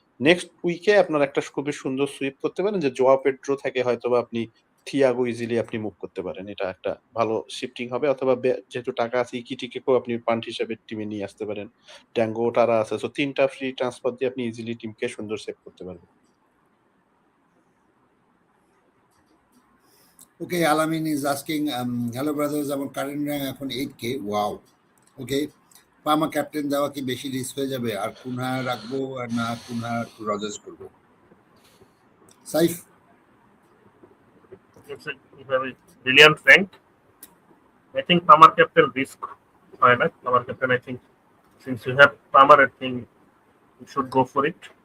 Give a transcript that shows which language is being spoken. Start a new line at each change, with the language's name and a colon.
Bangla: Next উইকে আপনার একটা খুবই সুন্দর সুইপ করতে পারেন যে জোয়া পেড্রো থেকে হয়তোবা আপনি থিয়াগো ইজিলি আপনি মুভ করতে পারেন, এটা একটা ভালো শিফটিং হবে। অথবা যেহেতু টাকা আছে ইকিটিকেও আপনি পান্ট হিসেবে টিমে নিয়ে আসতে পারেন, ট্যাঙ্গো টারা আছে। সো 3টা ফ্রি ট্রান্সফার দিয়ে আপনি ইজিলি টিমকে সুন্দর সেভ করতে পারবেন।
English: Okay, Alamin is asking, hello brothers,
Bangla: আমার কারেন্ট র্যাঙ্ক এখন 8K, ওয়াও। ওকে, পামা ক্যাপ্টেন দেওয়া কি বেশি রিস্ক হয়ে যাবে? আর কুনহা রাখবো আর না কুনহা রজার্স করবো? Saif?
English: It's a very brilliant rank. I think Palmer captain risk
Bangla: হয় না।
English: Palmer captain, I think since you have Palmer, I think you should go for it.